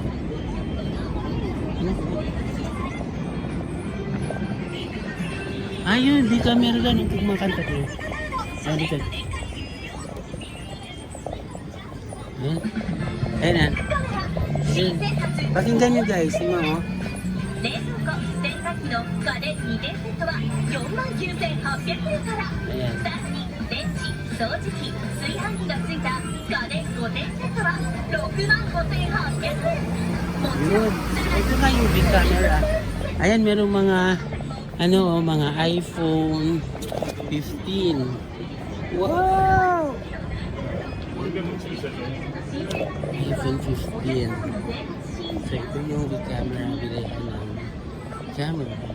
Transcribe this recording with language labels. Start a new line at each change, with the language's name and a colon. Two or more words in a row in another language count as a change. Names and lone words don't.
Filipino: Ano po? Ayun, di camera lang yung kumakanta ko. Ayun, dito. Ayun. Ayun na. Ayun. Pakinggan nyo guys, yung mga
Japanese: 冷蔵庫洗濯機の家電2点セットは49,800円から
Filipino: Ayan.
Japanese: さらに電池掃除機炊飯器がついた家電5点セットは65,800円もちろ
Filipino: Yun.
Japanese: ん
Filipino: Ito nga yung big camera. Ayan, merong mga mga iPhone 15. Wow! iPhone 15. So, ito yung big camera. Bilihan ng camera.